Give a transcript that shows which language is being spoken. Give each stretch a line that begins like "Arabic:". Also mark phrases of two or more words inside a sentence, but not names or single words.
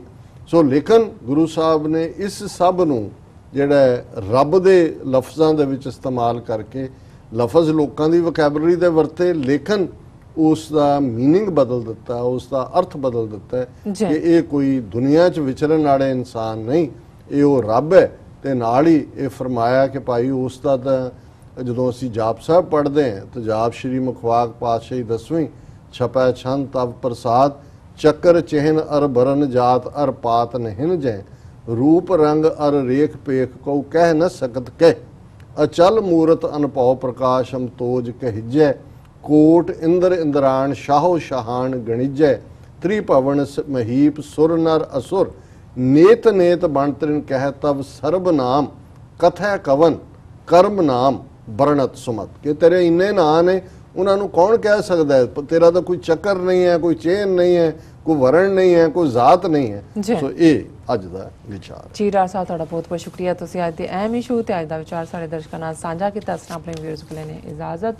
Punjabi: ਸੋ ਲੇਕਿਨ ਗੁਰੂ ਸਾਹਿਬ ਨੇ ਇਸ ਸਭ ਨੂੰ ਜਿਹੜਾ ਰੱਬ ਦੇ ਲਫ਼ਜ਼ਾਂ ਦੇ ਵਿੱਚ ਇਸਤੇਮਾਲ ਕਰਕੇ ਲਫ਼ਜ਼ ਲੋਕਾਂ ਦੀ ਵੋਕੈਬਲਰੀ ਦੇ ਵਰਤੇ, ਲੇਕਿਨ ਉਸ ਦਾ ਮੀਨਿੰਗ ਬਦਲ ਦਿੱਤਾ, ਉਸ ਦਾ ਅਰਥ ਬਦਲ ਦਿੱਤਾ ਕਿ ਇਹ ਕੋਈ ਦੁਨੀਆ 'ਚ ਵਿਚਰਨ ਵਾਲੇ ਇਨਸਾਨ ਨਹੀਂ, ਇਹ ਉਹ ਰੱਬ ਹੈ। ਤੇ ਨਾਲ ਹੀ ਇਹ ਫਰਮਾਇਆ ਕਿ ਭਾਈ ਉਸ ਦਾ ਤਾਂ ਜਦੋਂ ਅਸੀਂ ਜਾਪ ਸਾਹਿਬ ਪੜ੍ਹਦੇ ਹਾਂ ਤਾਂ ਜਾਪ ਸ਼੍ਰੀ
Braj: मुखवाक पातशाही 10वीं छपै छंद तव प्रसाद, चक्कर चिह्न अर बरन जात अर पात नहिन जै, रूप रंग अर रेख पेख को कह न सकत कह, अचल मूरत अनपौ प्रकाश हम तोज कहिजै, कोट इंद्र इंद्राण शाहो शाहान गणिजै, त्रिभवन महीप सुर नर असुर, नेत नेत बणतरिन कह तब सर्ब नाम, कथै कवन कर्म नाम बरणत सुमत।
Punjabi: ਕਿ ਤੇਰੇ ਇੰਨੇ ਨਾਂ ਨੇ ਉਹਨਾਂ ਨੂੰ ਕੌਣ ਕਹਿ ਸਕਦਾ ਹੈ, ਤੇਰਾ ਤਾਂ ਕੋਈ ਚੱਕਰ ਨਹੀਂ ਹੈ, ਕੋਈ ਚੇਨ ਨਹੀਂ ਹੈ, ਕੋਈ ਵਰਣ ਨਹੀਂ ਹੈ, ਕੋਈ ਜ਼ਾਤ ਨਹੀਂ ਹੈ। ਸੋ ਇਹ ਅੱਜ ਦਾ ਵਿਚਾਰ ਜੀ। ਰਾਜ ਸਾਹਿਬ ਤੁਹਾਡਾ ਬਹੁਤ ਬਹੁਤ ਸ਼ੁਕਰੀਆ, ਤੁਸੀਂ ਅੱਜ ਦੇ ਅਹਿਮ ਇਸ਼ੂ ਤੇ ਅੱਜ ਦਾ ਵਿਚਾਰ ਸਾਡੇ ਦਰਸ਼ਕਾਂ ਨਾਲ ਸਾਂਝਾ ਕੀਤਾ। ਅਸੀਂ ਆਪਣੇ ਵਿਊਅਰਸ ਕੋਲ ਨੇ ਇਜਾਜ਼ਤ।